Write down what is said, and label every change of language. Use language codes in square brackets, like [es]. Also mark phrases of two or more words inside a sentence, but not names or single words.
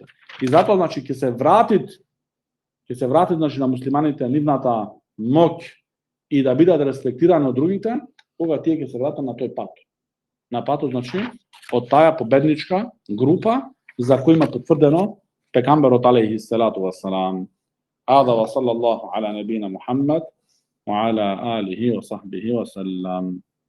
[mk] И затоа, значи, ќе се вратит значи, на муслиманите нивната моќ и да бидат респектирани од другите, кога тие ќе се вратат на тој пат. На патот, значи, од таа победничка група за кој има потврдено пекамберот [ar] عليه الصلاة والسلام. هذا وصلى الله على نبينا محمد وعلى آله وصحبه وسلم.